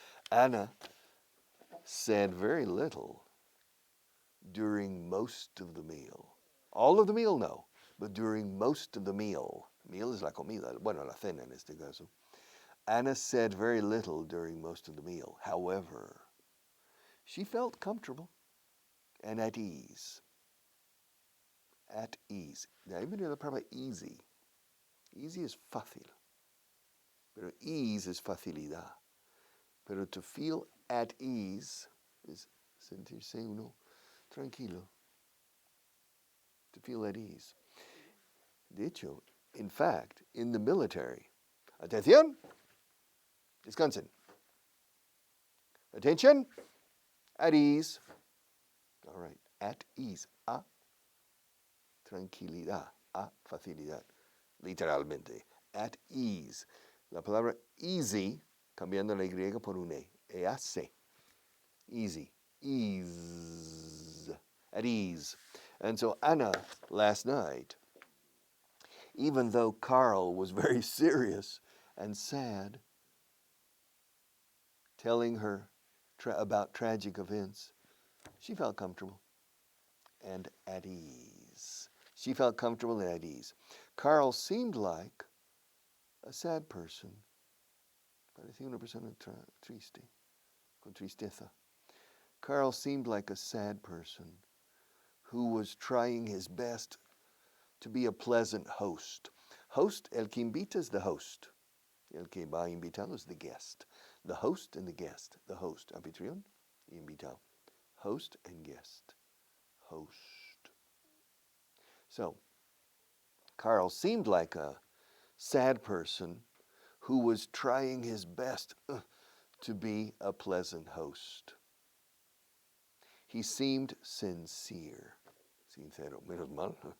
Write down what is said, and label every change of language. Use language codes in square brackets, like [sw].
[en] Ana said very little during most of the meal. All of the meal, no, but during most of the meal. Meal is [es] la comida, bueno, la cena en este caso. [en] Ana said very little during most of the meal. However, she felt comfortable. and at ease. At ease. [es] De ahí viene la palabra easy. Easy es fácil. Pero ease es facilidad. [en] Pero to feel at ease [es] es sentirse uno tranquilo. [en] To feel at ease. [es] De hecho, [en] in fact, in the military, [es] atención, descansen. [en] Attention, at ease. All right, at ease. [es] A tranquilidad, a facilidad. Literalmente, at ease. La palabra easy, cambiando la Y por un E-A-C. [en] Easy, ease, at ease. And so Anna, last night, even though Carl was very serious and sad, telling her about tragic events, she felt comfortable and at ease. She felt comfortable and at ease. Carl seemed like a sad person. [es] Parecía una persona triste, con tristeza. [en] Carl seemed like a sad person who was trying his best to be a pleasant host. [es] Host, el que invita [en] is the host. [es] El que va a invitar [en] is the guest. The host and the guest. The host, [es] anfitrión y invitado. [en] Host and guest. Host. So, Carl seemed like a sad person who was trying his best to be a pleasant host. He seemed sincere. [es] Sincero, menos mal.